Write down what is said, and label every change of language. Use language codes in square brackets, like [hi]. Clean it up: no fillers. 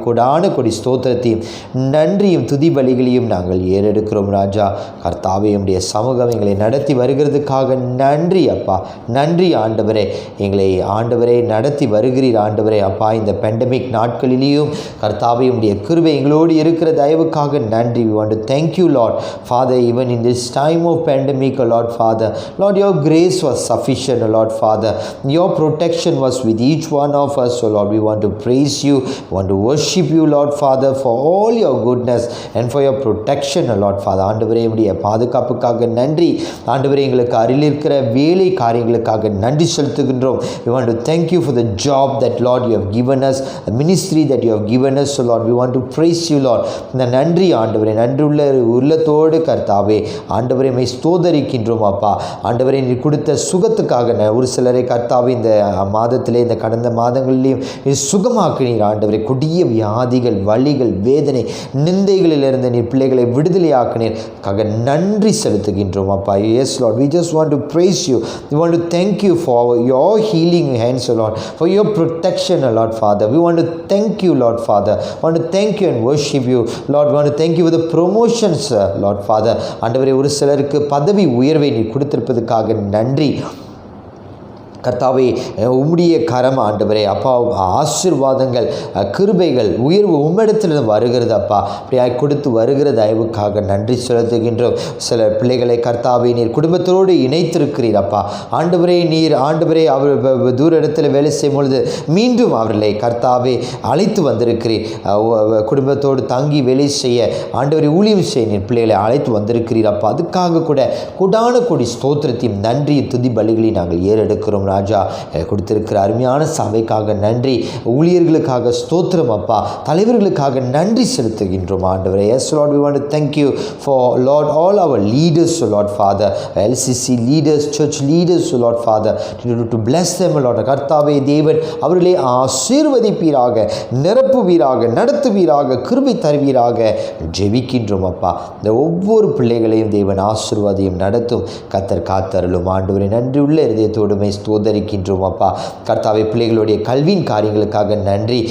[ta] கொடான கொடி ஸ்தோத்திரத்தையும் நன்றியும் துதி பலிகளையும் நாங்கள் ஏறெடுக்கிறோம் ராஜா. கர்த்தாவே, உம்முடைய சமூகம் எங்களை நடத்தி வருகிறதுக்காக நன்றி அப்பா. நன்றி ஆண்டவரே, எங்களை ஆண்டவரே நடத்தி வருகிறீர் ஆண்டவரே அப்பா. இந்த பெண்டமிக் நாட்களிலேயும் கர்த்தாவே உம்முடைய கிருபை எங்களோடு இருக்கிற தயவுக்காக நன்றி. [en] We want to thank you Lord Father, even in this time of pandemic Lord Father. Lord, your grace was sufficient Lord Father. Your protection was with each one of us. So Lord, we want to praise you, we want to worship you Lord Father for all your goodness and for your protection Lord Father. [ta] ஆண்டவரே, உம்முடைய பாதுகாப்புக்காக நன்றி ஆண்டவரே. எங்களுக்கு அருகில் இருக்கிற வேலை காரியங்களுக்காக நன்றி செலுத்துகின்றோம். [en] We want to thank you for the job that Lord you have given us, the ministry that you have given us. So Lord, we want to praise you Lord. [ta] இந்த நன்றி ஆண்டவரே, நன்றியுள்ள உள்ளத்தோடு கர்த்தாவே ஆண்டவரே உம்மை ஸ்தோத்தரிக்கின்றோம் அப்பா. ஆண்டவரே, நீ கொடுத்த சுகத்துக்காக ஒரு சிலரை கர்த்தாவே இந்த மாதத்திலே இந்த கடந்த மாதங்களிலேயும் நீ சுகமாக்கினீர் ஆண்டவரே. கொடிய வியாதிகள், வலிகள், வேதனை, நிந்தைகளிலிருந்து நீர் பிள்ளைகளை விடுதலையாக்கினீர் நன்றி செலுத்துகின்றோம் அப்பா. [en] Yes Lord, we just want to praise you. We want to thank you for your healing hands Lord, for your protection Lord Father. We want to thank you Lord Father. We want to thank you and worship you Lord. We want to thank you for the promotions Lord Father. [ta] ஆண்டவரே, ஒரு சிலருக்கு பதவி உயர்வை நீ கொடுத்திருப்பதற்காக நன்றி கர்த்தாவே. உம்முடைய கரம் ஆண்டவரே அப்பா, ஆசீர்வாதங்கள், கிருபைகள், உயர்வு உம்மிடத்தில் வருகிறது அப்பா. அப்படியாக கொடுத்து வருகிற தயவுக்காக நன்றி செலுத்துகின்றோம். சில பிள்ளைகளை கர்த்தாவே நீர் குடும்பத்தோடு இணைத்திருக்கிறீர் அப்பா. ஆண்டவரே, நீர் ஆண்டவரே அவர் தூர இடத்துல வேலை செய்யும் பொழுது மீண்டும் அவர்களை கர்த்தாவே அழைத்து வந்திருக்கிறீர். குடும்பத்தோடு தங்கி வேலை செய்ய ஆண்டவரை ஊழியம் செய்ய நீர் பிள்ளைகளை அழைத்து வந்திருக்கிறீர் அப்பா. அதுக்காக கூட கொடான கொடி ஸ்தோத்திரத்தையும் நன்றி துதி பலிகளை நாங்கள் ஏறெடுக்கிறோம் ராஜா. கொடுத்திருக்கிற அருமையான சபைக்காக நன்றி, ஊழியர்களுக்காக ஸ்தோத்திரம் அப்பா, தலைவர்களுக்காக நன்றி செலுத்துகின்றோம் ஆண்டவரே. [en] Yes Lord, we want to thank you for Lord all our leaders Lord Father, LCC leaders, church leaders Lord Father, to bless them Lord. [ta] கர்த்தாவே தேவன் அவர்களை ஆசீர்வதிப்பீராக, நிரப்புவீராக, நடத்துவீராக, கிருபை தருவீராக ஜெபிக்கின்றோம் அப்பா. இந்த ஒவ்வொரு பிள்ளைகளையும் தேவன் ஆசீர்வாதியும் நடத்தும் கர்த்தர் காத்தருளும் ஆண்டவரே. நன்றி உள்ள இதயத்தோடுமை ஸ்தோத்தரிக்கின்றோம் அப்பா. கர்த்தாவே, பிள்ளைகளுடைய கல்வியின் காரியங்களுக்காக நன்றி.